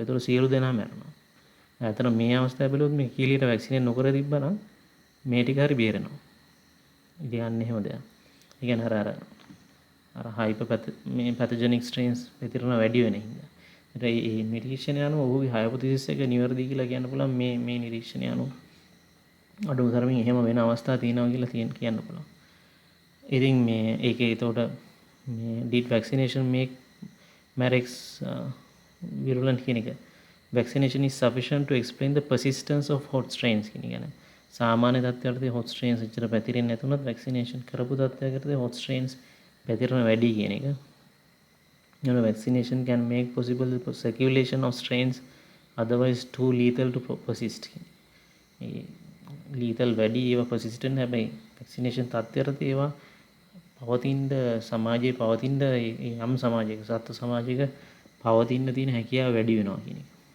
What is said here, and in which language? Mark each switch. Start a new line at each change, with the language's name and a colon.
Sinhala: ඒතකොට සියලු දෙනා මැරෙනවා. ඇත්තට මේ අවස්ථාවේ බලුවොත් මේ කිකිලියට වැක්සිනේට් නොකර තිබ්බනම් මේ ටික හරි බේරෙනවා. ඉතින් අන්න එහෙම දෙයක්. ඒ කියන්නේ අර පැතොජෙනික් ස්ට්‍රේන්ස් පැතිරෙන වැඩි වෙන හින්දා. ඒ නිරීක්ෂණය අනුව ඔහුගේ හයිපොතීසිස් එක නිවැරදි කියලා කියන්න පුළුවන් මේ නිරීක්ෂණය අනුව. අඩුම තරමින් එහෙම වෙන අවස්ථා තියෙනවා කියලා කියන්න පුළුවන්. ඉතින් මේ ඒකේ එතකොට මේ
English: did vaccination make Marex virulent
Sinhala: කියන එක
English: vaccination is sufficient to explain the persistence of hot strains කියන එක.
Sinhala: සාමාන්‍ය තත්ත්වයකදී hot strains එච්චර පැතිරෙන්නේ නැතුණත් vaccination කරපු තත්ත්වයකදී hot strains පැතිරෙන වැඩි කියන එක.
English: You know, vaccination can make possible the circulation of strains otherwise too lethal to persist.
Sinhala: lethal වැඩි ඒවා persistent හැබැයි vaccination තත්ත්වයකදී ඒවා පවතින සමාජයේ පවතින යම් සමාජයක සත්ත්ව සමාජයක පවතින තියෙන හැකියාව වැඩි වෙනවා කියන එක.